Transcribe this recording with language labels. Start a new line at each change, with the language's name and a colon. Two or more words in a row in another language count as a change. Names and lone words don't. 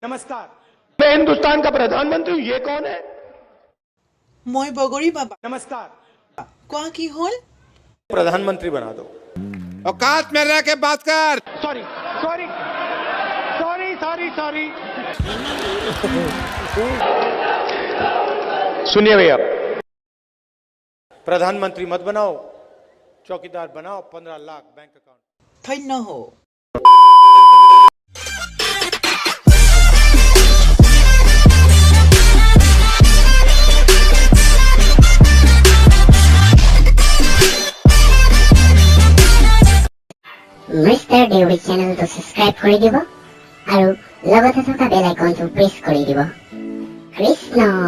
Hindi: नमस्कार, मैं हिंदुस्तान का प्रधानमंत्री हूँ। ये कौन है?
Assamese: মই বগৰী বাবা
Hindi: नमस्कार,
Assamese: কোৱা কি হ'ল
Hindi: प्रधानमंत्री बना दो। औकात में रह के बात कर।
English: sorry sorry sorry sorry sorry
Hindi: सुनिए भैया, प्रधानमंत्री मत बनाओ, चौकीदार बनाओ। 15 लाख
English: bank account.
Assamese: ধন্য হও মিষ্টাৰ দেউৰী চেনেলটো সাবস্ক্ৰাইব কৰি দিব আৰু লগতে থকা
English: bell icon
Assamese: প্ৰেছ কৰি দিব।